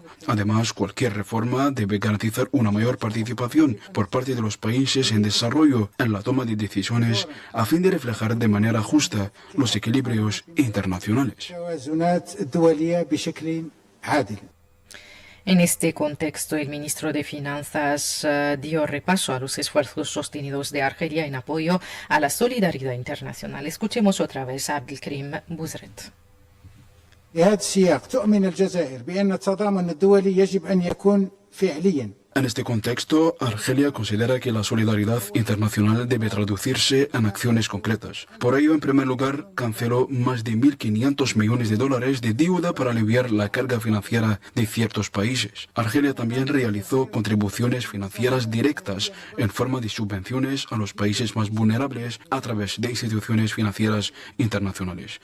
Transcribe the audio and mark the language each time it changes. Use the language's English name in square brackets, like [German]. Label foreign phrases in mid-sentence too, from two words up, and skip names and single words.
[Spanish] Además, cualquier reforma debe garantizar una mayor participación por parte de los países en desarrollo en la toma de decisiones a fin de reflejar de manera justa los equilibrios internacionales. En este contexto, el ministro de Finanzas dio repaso a los esfuerzos sostenidos de Argelia en apoyo a la solidaridad internacional. Escuchemos otra vez a Abdelkrim Bouzred. [Arabic] بهذا السياق تؤمن الجزائر بأن التضامن الدولي يجب أن يكون فعليا. [Spanish] En este contexto, Argelia considera que la solidaridad internacional debe traducirse en acciones concretas. Por ello, en primer lugar, canceló más de 1.500 millones de dólares de deuda para aliviar la carga financiera de ciertos países. Argelia también realizó contribuciones financieras directas en forma de subvenciones a los países más vulnerables a través de instituciones financieras internacionales.